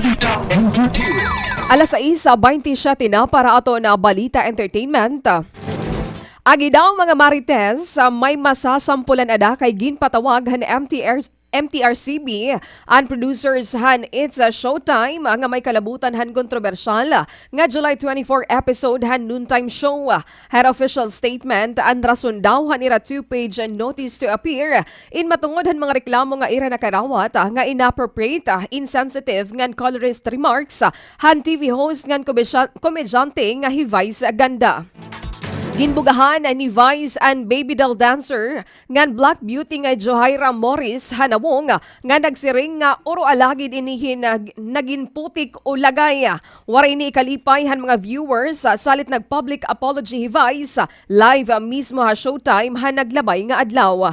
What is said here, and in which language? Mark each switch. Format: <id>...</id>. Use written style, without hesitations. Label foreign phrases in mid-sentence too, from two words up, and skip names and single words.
<war>Alas 6:27 na para ato na Balita Entertainment. Agi daw mga marites may masasampulan ada kay ginpatawag han MTRCB ang producers han It's a Showtime nga may kalabutan han kontrobersyal nga July 24 episode han noontime show.</war> <en>Her official statement</en> <war>ang rason daw han ira 2-page</war> <en>notice to appear</en> <war>in matungod han mga reklamo nga ira nakarawat nga</war> <en>inappropriate, insensitive</en> <war>ngan</war> <en>colorist remarks</en> <war>han</war> <en>TV host</en> <war>ngan komedyante nga hi Vice Ganda. Ginbugahan ni Vice and</war> <en>baby doll dancer</en> <war>ngan Black Beauty nga Johaira Morris hanawong nga nagsiring nga oro alagid inihin nagin putik o lagay. Waray ni ikalipay han mga viewers salit nag-</war> <en>public apology</en> <war>Vice live mismo ha Showtime han naglabay nga adlaw.</war>